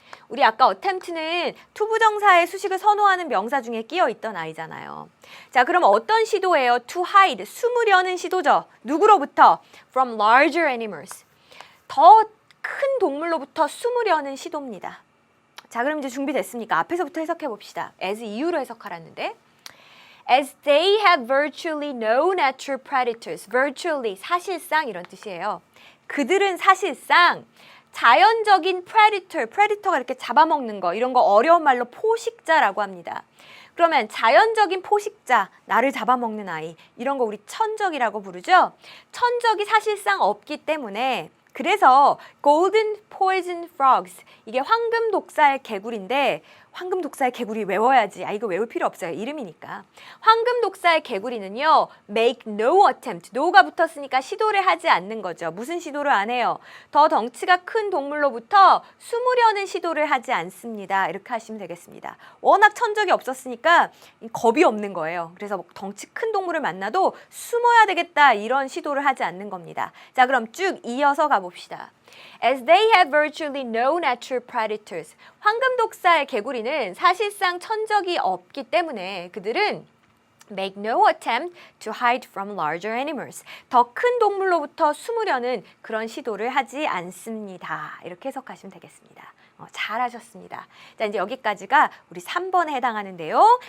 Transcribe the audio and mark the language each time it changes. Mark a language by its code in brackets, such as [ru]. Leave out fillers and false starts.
[ko] 우리 아까 attempt는 투부정사의 수식을 선호하는 명사 중에 끼어 있던 아이잖아요. 자, 그럼 어떤 시도예요? [en] To hide, [ko] 숨으려는 시도죠. 누구로부터? [en] From larger animals. [ko] 더 큰 동물로부터 숨으려는 시도입니다. 자, 그럼 이제 준비됐습니까? 앞에서부터 해석해 봅시다. as 이유로 해석하라는데. [en] As they have virtually no natural predators. [ko] virtually, 사실상 이런 뜻이에요. 그들은 사실상 자연적인 predator가 이렇게 잡아먹는 거, 이런 거 어려운 말로 포식자라고 합니다. 그러면 자연적인 포식자, 나를 잡아먹는 아이, 이런 거 우리 천적이라고 부르죠? 천적이 사실상 없기 때문에 그래서 golden poison frogs, 이게 황금 독사의 개구리인데 황금 독사의 개구리 외워야지. 이거 외울 필요 없어요. 이름이니까. 황금 독사의 개구리는요. [en] make no attempt. [ko] no가 붙었으니까 시도를 하지 않는 거죠. 무슨 시도를 안 해요? 더 덩치가 큰 동물로부터 숨으려는 시도를 하지 않습니다. 이렇게 하시면 되겠습니다. 워낙 천적이 없었으니까 겁이 없는 거예요. 그래서 덩치 큰 동물을 만나도 숨어야 되겠다 이런 시도를 하지 않는 겁니다. 자, 그럼 쭉 이어서 가봅시다. [en] As they have virtually no natural predators. [ko] 황금 독사의 개구리는 사실상 천적이 없기 때문에 그들은 [en] make no attempt to hide from larger animals. [ko] 더 큰 동물로부터 숨으려는 그런 시도를 하지 않습니다. 이렇게 해석하시면 되겠습니다. 잘하셨습니다. 자, 이제 여기까지가 우리 3번에 해당하는데요.